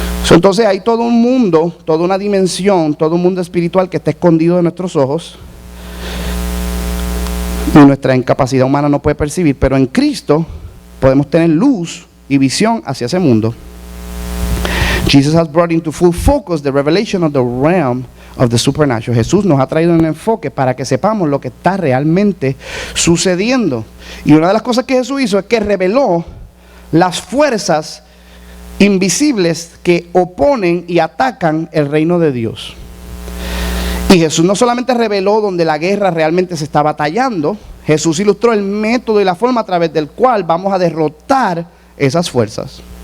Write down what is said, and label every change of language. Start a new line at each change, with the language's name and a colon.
Spanish: Entonces hay todo un mundo, toda una dimensión, todo un mundo espiritual que está escondido de nuestros ojos y nuestra incapacidad humana no puede percibir, pero en Cristo podemos tener luz y visión hacia ese mundo.
English: Jesus has brought into full focus the revelation of the realm of the supernatural.
Spanish: Jesús nos ha traído un enfoque para que sepamos lo que está realmente sucediendo. Y una de las cosas que Jesús hizo es que reveló las fuerzas invisibles que oponen y atacan el reino de Dios. Y Jesús no solamente reveló donde la guerra realmente se está batallando, Jesús ilustró el método y la forma a través del cual vamos a derrotar esas fuerzas.